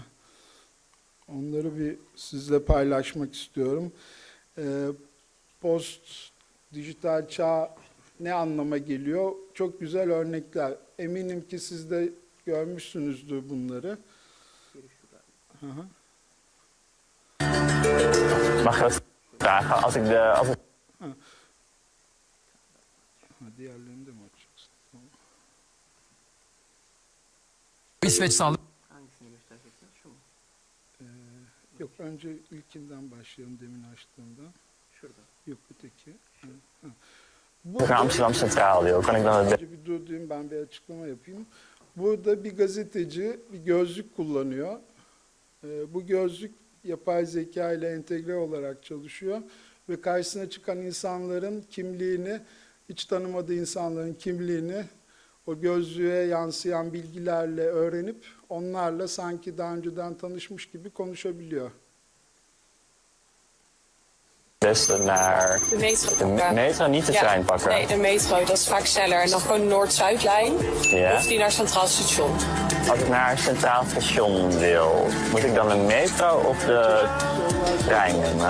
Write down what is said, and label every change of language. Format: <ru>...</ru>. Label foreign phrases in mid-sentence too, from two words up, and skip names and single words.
<tr>Onları bir sizle paylaşmak istiyorum. Post dijital çağ ne anlama geliyor? Çok güzel örnekler. Eminim ki siz de görmüşsünüzdür bunları. Hı hı.</tr> <nl>Mag ik vragen, als ik</nl> <tr>Diğerlerini de mi açacaksın? Tamam. İsveç sağlık. Hangisini göstereceksin? Şu mu? Yok, önce ilkinden başlayalım, demin açtığımdan. Şurada. Yok, öteki. Hı.</tr> <nl>Amsterdam Centraal wil, kan ik dan het</nl> <tr>Önce bir durdurayım, ben bir açıklama yapayım. Burada bir gazeteci bir gözlük kullanıyor. Bu gözlük yapay zeka ile entegre olarak çalışıyor ve karşısına çıkan insanların kimliğini, hiç tanımadığı insanların kimliğini o gözlüğe yansıyan bilgilerle öğrenip onlarla sanki daha önceden tanışmış gibi konuşabiliyor.</tr> <nl>beste naar De metro. de metro, niet de Ja, trein pakken? nee, de metro, dat is vaak sneller. En dan gewoon de Noord-Zuidlijn. Ja. Of die naar Centraal Station. Als ik naar Centraal Station wil, moet ik dan de metro of de trein nemen?</nl>